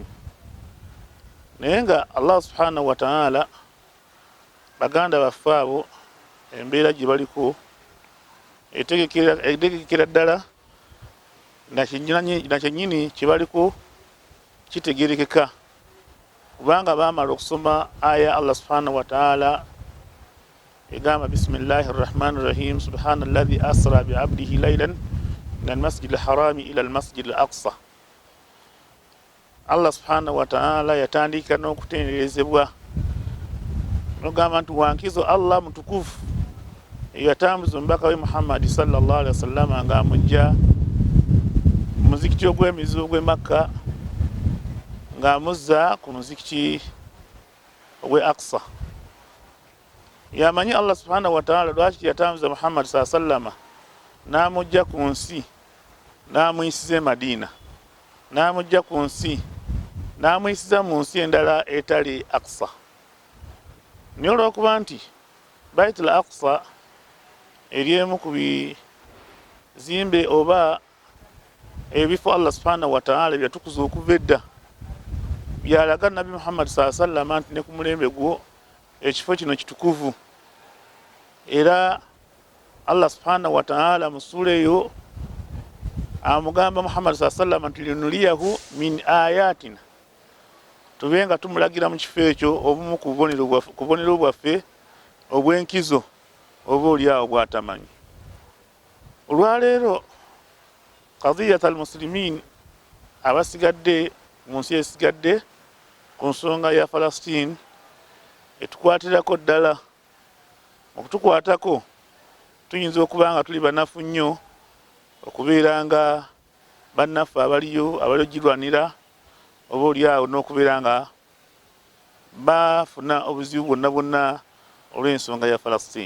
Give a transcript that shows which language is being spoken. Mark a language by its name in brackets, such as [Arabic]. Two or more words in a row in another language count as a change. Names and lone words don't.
[Ganda] Naye nga [Arabic] الله سبحانه وتعالى [Ganda] baganda baffe abo embeera gye baliko etegekera ddala nakyennyini kye baliko kitegerekeka, kubanga baamala okusoma aya [Arabic] الله سبحانه وتعالى [Ganda] egamba [Arabic] بسم الله الرحمن الرحيم سبحان الذي أسرى بعبده ليلا من المسجد الحرام إلى المسجد الأقصى. الله سبحانه وتعالى [Ganda] yatandika n'okutenderezebwa n'ogamba nti wankizo Allah mutukufu yatambuza omubaka we Muhammad [Arabic] صلى الله عليه وسلم [Ganda] nga amujja muzikiti ogw'emizi ogw'e Makka ng'amuzza ku muzikiti ogw'e Aqsa. Yamanyi [Arabic] الله سبحانه وتعالى [Ganda] lwaki yatambuza Muhammad [Arabic] صلى الله عليه وسلم [Ganda] n'amujja ku nsi n'amuyisiza e Madina, n'amujja ku nsi n'amuyisiza mu nsi endala etali Aqsa. Naye olw'okuba nti Baitul Aqsa eri emu ku bizimbe oba ebifo [Arabic] الله سبحانه وتعالى [Ganda] byatukuza okuva edda, byalaga Nabi Muhammad [Arabic] صلى الله عليه وسلم [Ganda] nti ne ku mulembe gwo ekifo kino kitukuvu. Era [Arabic] الله سبحانه وتعالى [Ganda] mu sura eyo amugamba Muhammad [Arabic] صلى الله عليه وسلم لنريه من آياتنا, [Ganda] tubenga tumulagira mu kifo ekyo obumu ku bubonero bwaffe obwenkizo oba oliawo bwatamanyi. Olwaleero [Arabic] قضية المسلمين [Ganda] abasigadde mu nsi esigadde ku nsonga ya Palestine etukwatirako ddala, okutukwatako tuyinza okuba nga tuli banafu nnyo okubeera nga bannaffe abaliyo ogirwanira oba oliawo n'okubeera nga bafuna obuzibu bwonna bwonna olw'ensonga ya Palestine.